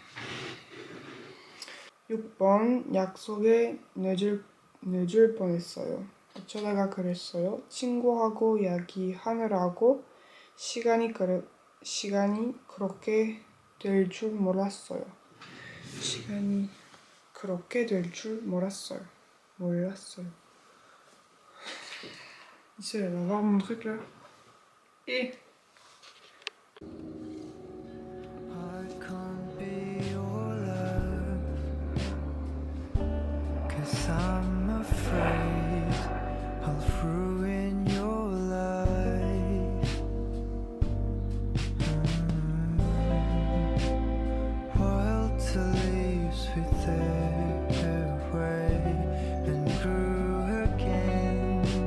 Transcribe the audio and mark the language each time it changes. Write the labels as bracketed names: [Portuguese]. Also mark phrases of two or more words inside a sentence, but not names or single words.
[Korean] 6번 약속에 늦을 뻔했어요. 어쩌다가 그랬어요. 친구하고 이야기하느라고 시간이 그렇게 될 줄 몰랐어요. 시간이 그렇게 될 줄 몰랐어요. [French] Ici, elle va voir mon truc là. Et [English] I can't be your love, 'cause I'm afraid I'll ruin your life. Wild to leaves with their way and grew again.